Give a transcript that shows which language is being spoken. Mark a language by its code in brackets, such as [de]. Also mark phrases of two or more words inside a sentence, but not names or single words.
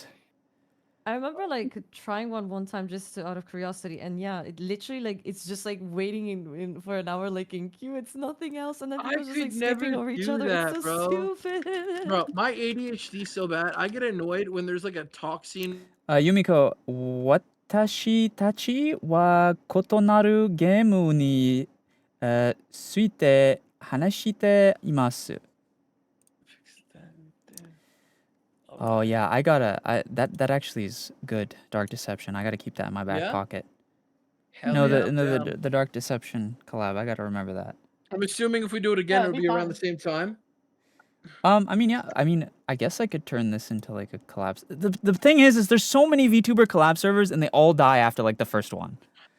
[en] I remember like trying one time just out of curiosity, and yeah, it literally like it's just like waiting in for an hour like in queue. It's nothing else, and then I people just like could never skipping over each do other. that, It's so bro. stupid. Bro, my ADHD is so bad. I get annoyed when there's like a talk scene. [ja] Yumiko, 私たちは異なるゲームについて話しています. [en] Oh yeah, that actually is good. Dark Deception. I gotta keep that in my back Yeah? pocket. Hell No, yeah, the I'm no down. the Dark Deception collab. I gotta remember that. I'm assuming if we do it again, Yeah, it'll it'd be be around the fun. same time. I mean, yeah. I mean, I guess I could turn this into like a collab. The thing is there's so many VTuber collab servers and they all die after like the first one.